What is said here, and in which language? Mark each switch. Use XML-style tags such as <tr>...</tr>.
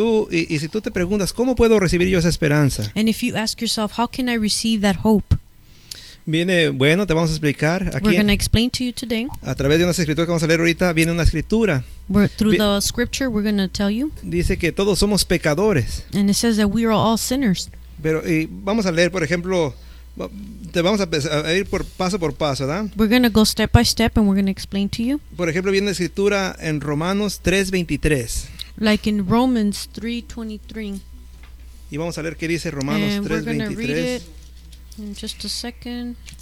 <es>Y si tú te preguntas cómo puedo recibir yo esa esperanza.</es> <en>And if you ask yourself how can I receive that hope?</en> <es>Viene, bueno, te vamos a explicar aquí.</es> <en>We're going to explain to you today.</en> <es>A través de una escritura que vamos a leer ahorita, viene una escritura.</es> <en>Through the scripture we're going to tell you.</en> <es>Dice que todos somos pecadores.</es> <en>And it says that we are all sinners.</en> <es>Pero y vamos a leer, por ejemplo, te vamos a ir por paso por paso, ¿verdad?</es> <en>We're going to go step by step and we're going to explain to you.</en> <es>Por ejemplo, viene la escritura en Romanos 3:23.</es> <en>Like in Romans 3:23.</en> <es>Y vamos a leer qué dice Romanos 3:23.</es> <en>And we're going to read it in just a second.</en>